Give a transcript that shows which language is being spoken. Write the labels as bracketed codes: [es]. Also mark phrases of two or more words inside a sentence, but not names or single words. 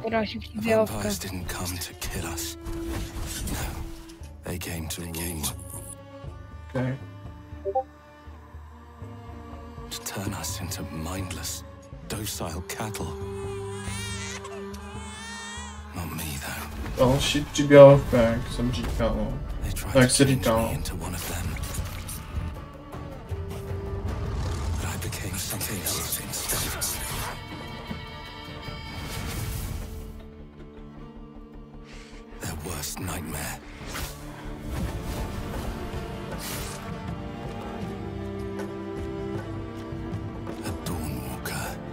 [en] Vampires didn't come to kill us. No, they came to rule. Okay. To turn us into mindless, docile cattle. Not me, though. [cs] Další přiběhovka, jak jsem říkal. Jak se říkal. [en] But I became something else instead. Their worst nightmare. A Dawnwalker.